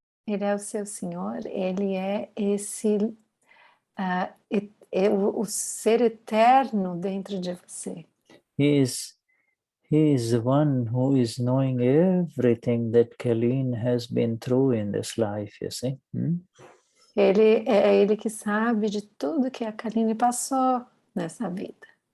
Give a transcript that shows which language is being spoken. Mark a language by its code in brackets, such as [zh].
[pt] Ele é o seu Senhor, ele é esse o ser eterno dentro de você. [en] He is the one who is knowing everything that Colleen has been through in this life, you see. [pt] Ele é ele que sabe de tudo que a Kaline passou nessa vida.